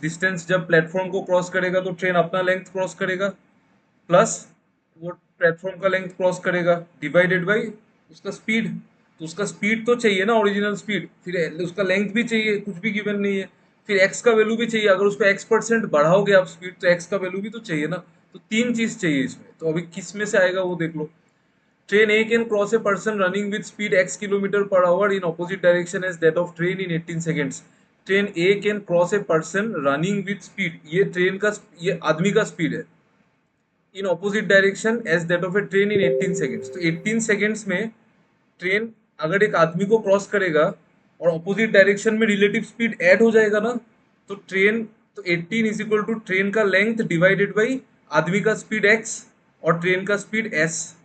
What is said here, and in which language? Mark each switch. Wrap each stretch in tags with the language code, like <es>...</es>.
<hi>Distance जब platform को cross करेगा तो ट्रेन अपना लेंथ क्रॉस करेगा, प्लस वो प्लेटफॉर्म का लेंथ क्रॉस करेगा, डिवाइडेड बाई उसका स्पीड। तो उसका स्पीड तो चाहिए ना, ओरिजिनल स्पीड, फिर उसका लेंथ भी चाहिए, कुछ भी गिवन नहीं है। फिर एक्स का वैल्यू भी चाहिए, अगर उसको x% बढ़ाओगे आप स्पीड तो एक्स का वैल्यू भी तो चाहिए ना। तो तीन चीज चाहिए इसमें, तो अभी किस में से आएगा वो देख लो।</hi> <en>Train A can cross a person running with speed x kilometer per hour in opposite direction as that of train in 18 seconds. Train A can cross a person running with speed,</en> <hi>ये train का, ये आदमी का speed है,</hi> <en>In opposite direction as that of a train in 18 seconds.</en> <hi>तो 18 seconds में train अगर एक आदमी को क्रॉस करेगा और ऑपोजिट डायरेक्शन में रिलेटिव स्पीड ऐड हो जाएगा ना, तो ट्रेन, तो 18 इज इक्वल टू ट्रेन का लेंथ डिवाइडेड बाई आदमी का स्पीड एक्स और ट्रेन का स्पीड एस।</hi>